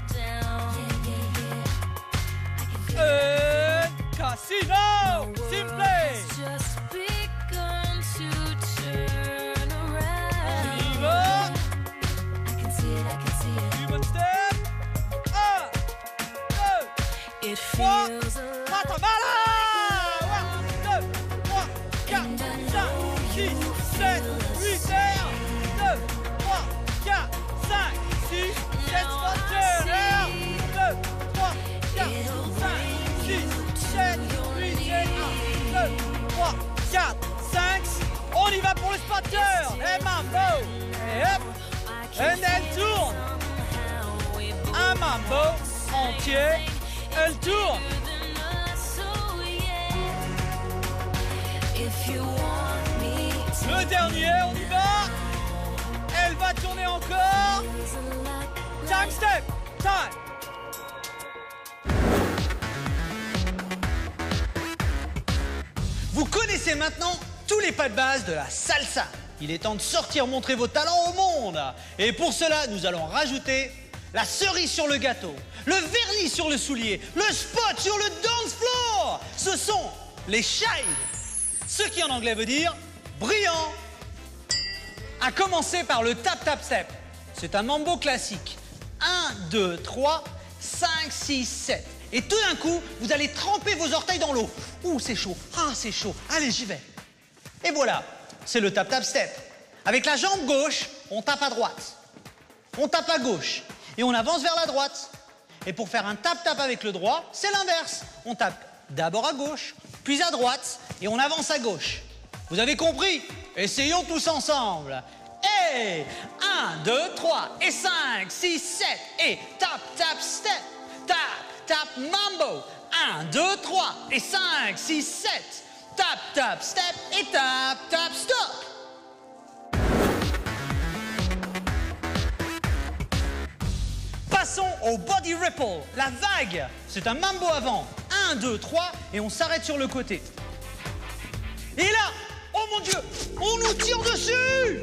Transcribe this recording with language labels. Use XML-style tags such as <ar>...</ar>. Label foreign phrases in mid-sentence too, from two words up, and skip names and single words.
<en>down. I can feel Casino. Simple. just begun to turn around.</en> <fr>On y va.</fr> <en>I can see it, I can see it. Human step. 1, 2, It 3. feels alive.</en> <fr>Matamala. 1, 2, 3, 4, 5, 6, 7, 8, 1, 2, 3, 4, 5, 6, 7, spotter. 1, 2, 3, 4, 5, 6, 7, 8, 1, 2, 3, 4, 5. On y va pour le spotter. Et mambo. Et hop.</fr> <en>And then</en> <fr>tourne. Un mambo entier. Elle tourne. Le dernier, on y va. Elle va tourner encore.</fr> <en>Time step. Time.</en> <fr>Vous connaissez maintenant tous les pas de base de la salsa. Il est temps de sortir montrer vos talents au monde. Et pour cela, nous allons rajouter la cerise sur le gâteau, le vernis sur le soulier, le spot sur le</fr> <en>dance floor.</en> <fr>Ce sont les shine, ce qui en anglais veut dire brillant. À commencer par le</fr> <en>tap tap step.</en> <fr>C'est un mambo classique. 1, 2, 3, 5, 6, 7. Et tout d'un coup, vous allez tremper vos orteils dans l'eau. Ouh, c'est chaud. Ah, c'est chaud. Allez, j'y vais. Et voilà, c'est le</fr> <en>tap tap step.</en> <fr>Avec la jambe gauche, on tape à droite. On tape à gauche. Et on avance vers la droite. Et pour faire un</fr> <en>tap tap</en> <fr>avec le droit, c'est l'inverse. On tape d'abord à gauche, puis à droite, et on avance à gauche. Vous avez compris? Essayons tous ensemble. Et 1, 2, 3, et 5, 6, 7, et</fr> <en>tap, tap, step, tap, tap,</en> <fr>mambo. 1, 2, 3, et 5, 6, 7,</fr> <en>tap, tap, step,</en> <fr>et</fr> <en>tap, tap,</en> <fr>stop. Passons au</fr> <en>body ripple,</en> <fr>la vague. C'est un mambo avant. 1, 2, 3, et on s'arrête sur le côté. Et là, oh mon Dieu, on nous tire dessus!</fr>